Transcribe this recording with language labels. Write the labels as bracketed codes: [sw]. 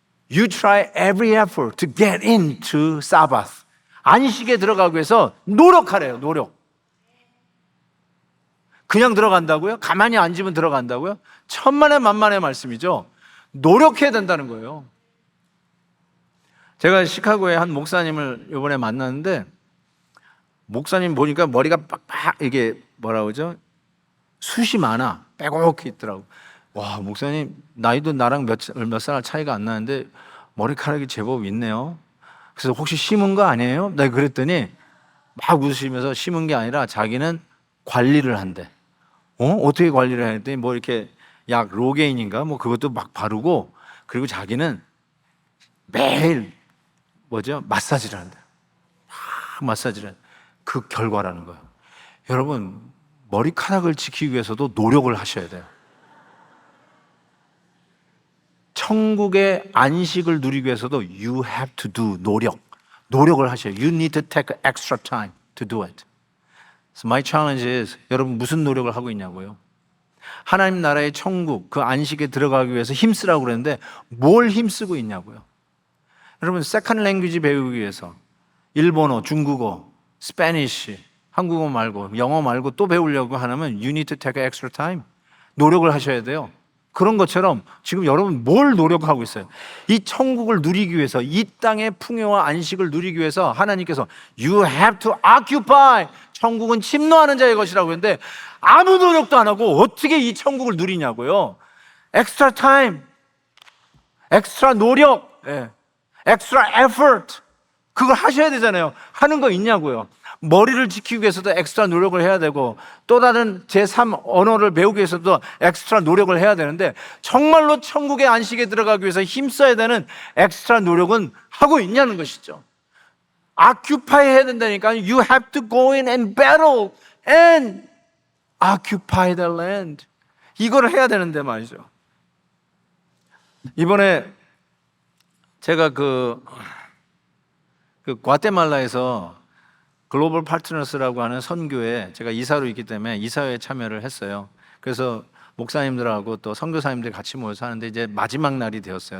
[en] You try every effort to get into Sabbath. [ko] 안식에 들어가기 위해서 노력하래요. 노력. 그냥 들어간다고요? 가만히 앉으면 들어간다고요? 천만의 만만의 말씀이죠. 노력해야 된다는 거예요. 제가 시카고에 한 목사님을 이번에 만났는데, 목사님 보니까 머리가 빡빡 이게 뭐라 그러죠? 숱이 많아. 빼곡히 있더라고. 와, 목사님 나이도 나랑 몇 살 차이가 안 나는데 머리카락이 제법 있네요. 그래서 혹시 심은 거 아니에요? 내가 그랬더니 막 웃으시면서 심은 게 아니라 자기는 관리를 한대. 어떻게 관리를 했더니 뭐 이렇게 약 로게인인가 뭐 그것도 막 바르고, 그리고 자기는 매일 마사지를 한대. 마사지를 한대. 그 결과라는 거예요. 여러분, 머리카락을 지키기 위해서도 노력을 하셔야 돼요. 천국의 안식을 누리기 위해서도 [en] you have to do [ko] 노력을 하셔야 돼요. [en] You need to take extra time to do it. So my challenge is, [ko] 여러분 무슨 노력을 하고 있냐고요? 하나님 나라의 천국, 그 안식에 들어가기 위해서 힘쓰라고 그랬는데 뭘 힘쓰고 있냐고요? 여러분, 세컨드 랭귀지 배우기 위해서 일본어, 중국어, 스페니쉬, 한국어 말고 영어 말고 또 배우려고 하면 [en] you need to take extra time. [ko] 노력을 하셔야 돼요. 그런 것처럼 지금 여러분 뭘 노력하고 있어요? 이 천국을 누리기 위해서, 이 땅의 풍요와 안식을 누리기 위해서 하나님께서 [en] You have to occupy, [ko] 천국은 침노하는 자의 것이라고 했는데 아무 노력도 안 하고 어떻게 이 천국을 누리냐고요. [en] Extra time, extra 노력, extra effort, [ko] 그걸 하셔야 되잖아요. 하는 거 있냐고요. 머리를 지키기 위해서도 엑스트라 노력을 해야 되고, 또 다른 제3 언어를 배우기 위해서도 엑스트라 노력을 해야 되는데, 정말로 천국의 안식에 들어가기 위해서 힘써야 되는 엑스트라 노력은 하고 있냐는 것이죠. occupy 해야 된다니까. [en] You have to go in and battle and occupy the land. [ko] 이걸 해야 되는데 말이죠. 이번에 제가 그 과테말라에서 글로벌 파트너스라고 하는 선교회, 제가 이사로 있기 때문에 이사회에 참여를 했어요. 그래서 목사님들하고 또 선교사님들 같이 모여서 하는데 이제 마지막 날이 되었어요.